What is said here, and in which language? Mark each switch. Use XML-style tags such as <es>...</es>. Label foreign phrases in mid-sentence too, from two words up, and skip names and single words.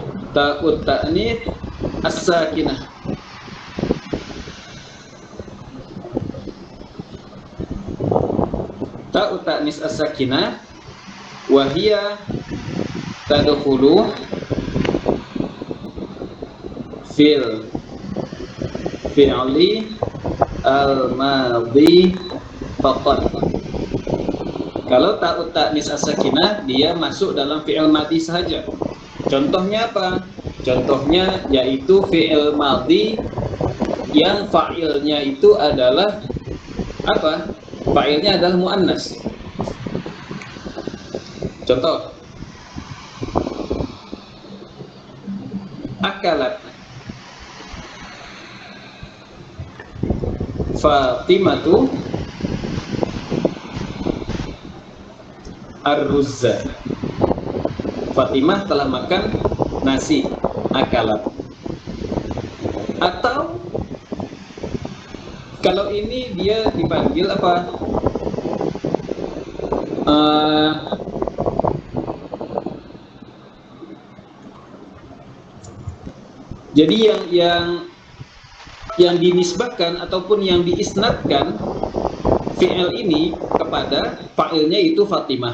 <ar>تاء التأنيث الساكنة. تاء التأنيث الساكنة وهي تدخل في الفعل الماضي فقط.</ar> <id>Kalau</id> <ar>تاء التأنيث الساكنة</ar> <id>dia masuk dalam</id> <ar>فعل ماضي</ar> <id>saja. Contohnya apa? Contohnya yaitu</id> <ar>فعل ماضي</ar> <id>yang fa'ilnya itu adalah apa? Fa'ilnya adalah muannas. Contoh,</id> <ar>أكلت فاطمة الرز.</ar> <id>Fatimah telah makan nasi, akalat. Atau kalau ini dia dipanggil apa? Jadi yang dinisbahkan ataupun yang diisnadkan fi'il ini kepada fa'ilnya itu Fatimah.</id>